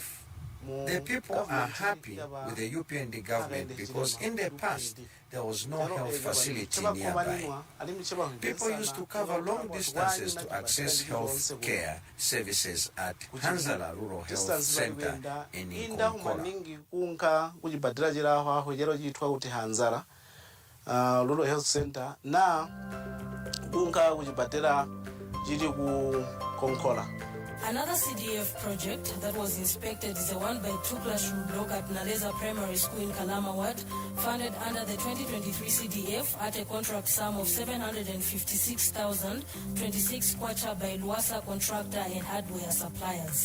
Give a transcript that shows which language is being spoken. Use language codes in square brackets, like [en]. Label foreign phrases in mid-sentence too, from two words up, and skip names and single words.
[en] The people are happy with the UPND government because in the past, there was no health facility nearby. People used to cover long distances to access health care services at Hanzala Rural Health Center in Konkola. Rural Health Center [toi] na kunka kujibatela jiri ku Konkola. [en] Another CDF project that was inspected is a 1x2 classroom block at Naleza Primary School in Kalama Ward, funded under the 2023 CDF at a contract sum of 756,026 kwacha by Luasa contractor and hardware suppliers.